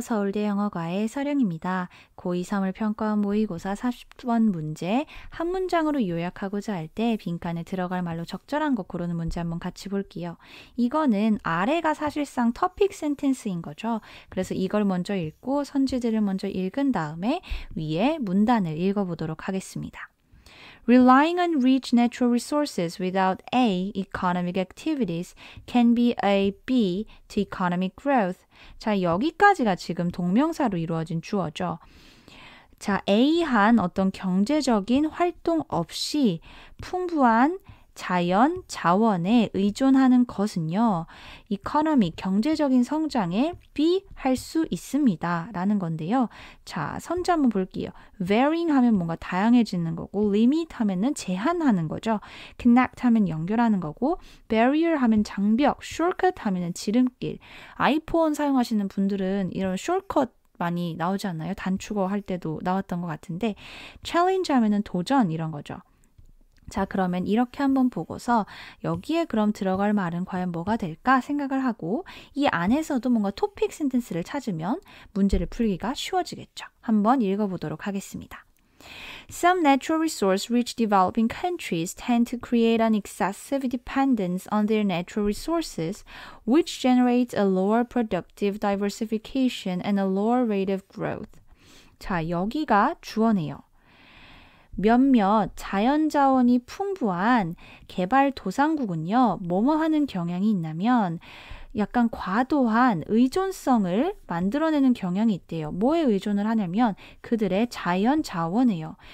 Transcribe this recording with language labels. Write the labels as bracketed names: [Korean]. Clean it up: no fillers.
[Korean] 서울대 영어과의 서령입니다. 고2 3월 평가원 모의고사 40번 문제 한 문장으로 요약하고자 할 때 빈칸에 들어갈 말로 적절한 거 고르는 문제 한번 같이 볼게요. 이거는 아래가 사실상 터픽 센텐스인 거죠. 그래서 이걸 먼저 읽고 선지들을 먼저 읽은 다음에 위에 문단을 읽어보도록 하겠습니다. [English] Relying on rich natural resources without A, economic activities, can be a B to economic growth. [Korean] 자, 여기까지가 지금 동명사로 이루어진 주어죠. 자, A한 어떤 경제적인 활동 없이 풍부한 자연, 자원에 의존하는 것은요, economic, 경제적인 성장에 B 할 수 있습니다. 라는 건데요. 자, 선지 한번 볼게요. varying 하면 뭔가 다양해지는 거고, limit 하면은 제한하는 거죠. connect 하면 연결하는 거고, barrier 하면 장벽, shortcut 하면은 지름길. 아이폰 사용하시는 분들은 이런 shortcut 많이 나오지 않나요? 단축어 할 때도 나왔던 것 같은데, challenge 하면은 도전 이런 거죠. 자, 그러면 이렇게 한번 보고서 여기에 그럼 들어갈 말은 과연 뭐가 될까 생각을 하고 이 안에서도 뭔가 토픽 센텐스를 찾으면 문제를 풀기가 쉬워지겠죠. 한번 읽어보도록 하겠습니다. [English] Some natural resource-rich developing countries tend to create an excessive dependence on their natural resources, which generates a lower productive diversification and a lower rate of growth. [Korean] 자, 여기가 주어네요. 몇몇 자연자원이 풍부한 개발도상국은요, 뭐뭐 하는 경향이 있냐면 약간 과도한 의존성을 만들어내는 경향이 있대요. 뭐에 의존을 하냐면 그들의 자연자원이에요.